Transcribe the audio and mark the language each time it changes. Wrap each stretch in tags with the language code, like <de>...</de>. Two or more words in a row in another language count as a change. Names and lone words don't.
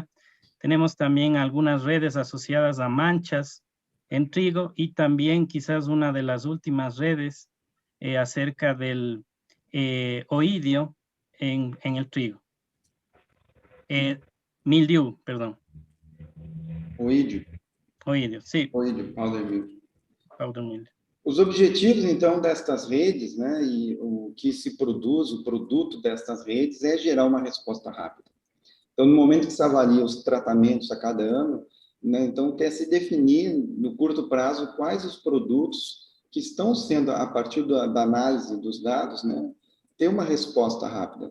<es>Tenemos también algunas redes asociadas a manchas en trigo y también quizás una de las últimas redes acerca del oidio en el trigo. Mildew, perdón. Oídio.</es> <pt>Oídio, sim. Oídio,</pt> <en>powder mildew. Powder mildew.</en> <pt>Os objetivos, então, destas redes, né, e o que se produz, o produto destas redes, é gerar uma resposta rápida. Então, no momento que se avalia os tratamentos a cada ano, né, então, quer se definir, no curto prazo, quais os produtos que estão sendo, a partir da análise dos dados, né, ter uma resposta rápida.</pt>